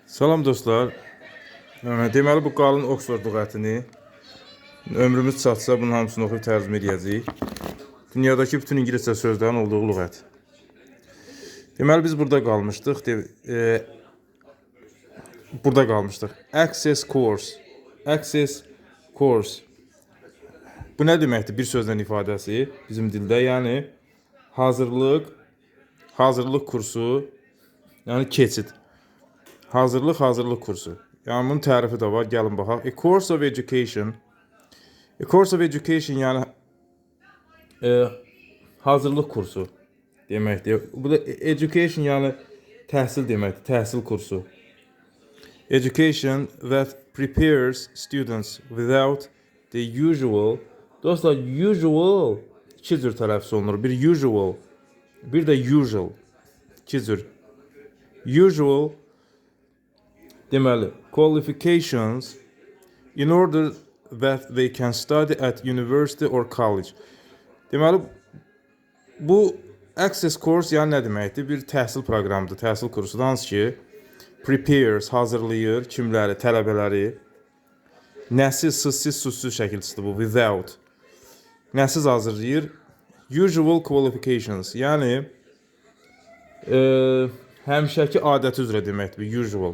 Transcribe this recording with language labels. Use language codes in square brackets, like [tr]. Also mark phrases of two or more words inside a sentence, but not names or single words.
[az] Salam dostlar. Deməli bu qalın Oxford lüğətini ömrümüz çatsa bunun hamısını oxuyub tərcümə edəcəyik. Dünyadakı bütün ingiliscə sözlərin olduğu lüğət. Deməli biz burada qalmışdıq. [en] Access course. Access course. [az] Bu nə deməkdir? Bir sözlə ifadəsi bizim dildə, yəni hazırlıq kursu, yəni keçid. Hazırlıq kursu. Yəni bunun tərifi də var. Gəlin baxaq. [en] A course of education. A course of education [az] yəni hazırlıq kursu deməkdir. Bu da education yəni təhsil deməkdir. Təhsil kursu. [en] Education that prepares students without the usual. [az] Dostlar, usual iki cür tələffüz olunur. Bir usual, bir də usual. İki cür. Usual deməli, [en] qualifications in order that they can study at university or college. [az] Deməli, bu [en] access course [az] yəni nə deməkdir? Bir təhsil proqramıdır, təhsil kursudur. Hansı ki, [en] prepares, [az] hazırlayır kimləri, tələbələri. Nəsiz, sızsız, susuz şəkilçisidir bu, without. Nəsiz hazırlayır? [en] Usual qualifications, [az] yəni həmişəki adəti üzrə deməkdir, usual.